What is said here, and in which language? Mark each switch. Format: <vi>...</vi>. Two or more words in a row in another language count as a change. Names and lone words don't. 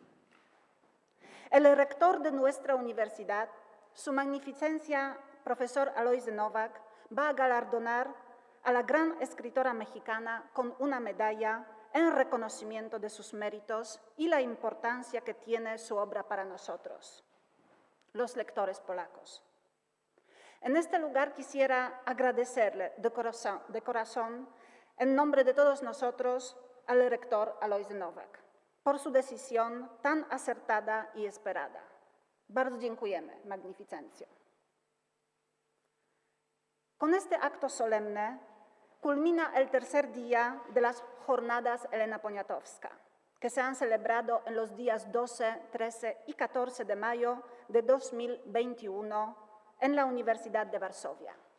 <es>El rector de nuestra universidad, Su Magnificencia, profesor Alojzy Nowak, va a galardonar a la gran escritora mexicana con una medalla en reconocimiento de sus méritos y la importancia que tiene su obra para nosotros, los lectores polacos. En este lugar quisiera agradecerle de corazón, en nombre de todos nosotros, al rector Alojzy Nowak, por su decisión tan acertada y esperada.</es> <pl>Bardzo dziękujemy, Magnificencjo.</pl> <es>Con este acto solemne culmina el tercer día de las Jornadas Elena Poniatowska, que se han celebrado en los días 12, 13 y 14 de mayo de 2021 en la Universidad de Varsovia.</es>